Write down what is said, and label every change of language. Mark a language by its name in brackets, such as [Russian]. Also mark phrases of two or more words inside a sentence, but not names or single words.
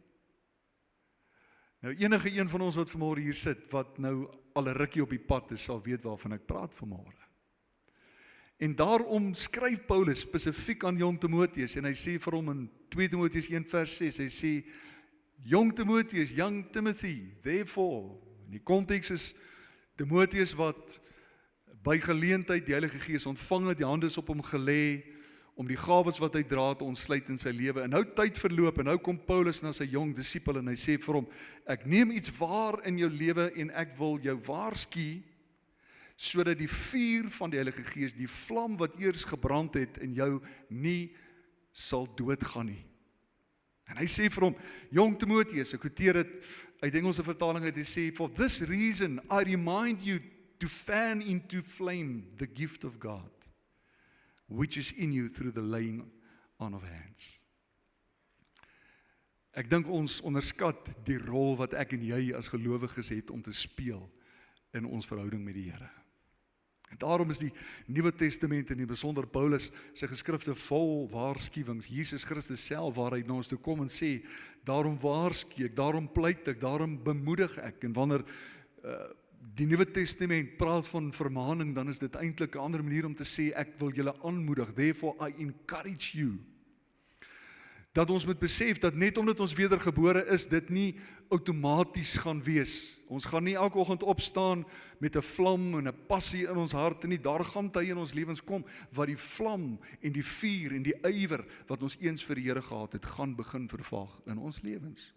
[Afrikaans] Nou enige een van ons wat vanmôre hier sit, wat nou al 'n rukkie op die pad is, sal weet waarvan ek praat vanmôre. En daarom skryf Paulus spesifiek aan jong Timoteus, en hy sê vir hom in 2 Timoteus 1:6, hy sê, jong Timoteus, [English] young Timothy, therefore, [Afrikaans] in die konteks is Timoteus wat by geleentheid die Heilige Gees ontvang het, die hande is op hom gelê, om die gawes wat hy dra te ontsluit in sy lewe. En nou tyd verloop, en nou kom Paulus na sy jong disipel, en hy sê vir hom, ek neem iets waar in jou lewe, en ek wil jou waarsku, sodat die vuur van die Heilige Gees, die vlam wat eers gebrand het in jou, nie sal doodgaan nie. En hy sê vir hom, jong Timoteus, ek quoteer dit uit Engelse vertaling, hy sê, [English] for this reason I remind you to fan into flame the gift of God, which is in you through the laying on of hands. [Afrikaans] Ek dink ons onderskat die rol wat ek en jy as gelowiges het om te speel in ons verhouding met die Here. En daarom is die Nuwe Testament, en in die besonder Paulus sy geskrifte vol waarskuwings, Jesus Christus self, waar hy na ons toe kom en sê, daarom waarsku ek, daarom pleit ek, daarom bemoedig ek. En wanneer die Nuwe Testament praat van vermaning, dan is dit eintlik 'n ander manier om te sê, ek wil julle aanmoedig, [English] therefore I encourage you. [Afrikaans] Dat ons moet besef, dat net omdat ons wedergebore is, dit nie outomaties gaan wees. Ons gaan nie elke oggend opstaan met 'n vlam en 'n passie in ons harte nie. Daar gaan tye in ons lewens kom, wat die vlam en die vuur en die ywer, wat ons eens vir die Here gehad het, gaan begin vervaag in ons lewens.